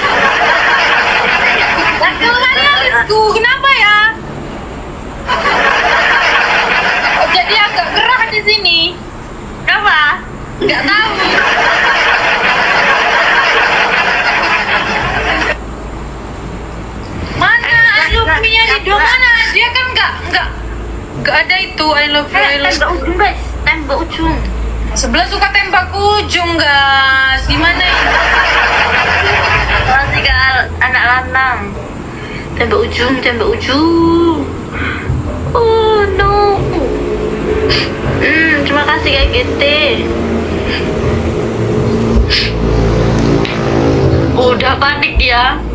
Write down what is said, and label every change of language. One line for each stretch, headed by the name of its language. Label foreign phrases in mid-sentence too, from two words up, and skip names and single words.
Indonesian: Aduh, alisku, kenapa ya? Oh, jadi agak gerah di sini. Kenapa? Nggak tahu. Mana
English: I love me-
Indonesian: nya Ridho mana? Dia kan nggak ada itu
English: I love you.
Indonesian: Tembak ujung guys, tembak ujung. Sebelah suka tembak ujung guys. Gimana ini? Makasih Kak anak lanang. Tembak ujung.
English: Oh no.
Indonesian: Terima kasih Kak GT. Udah panik ya.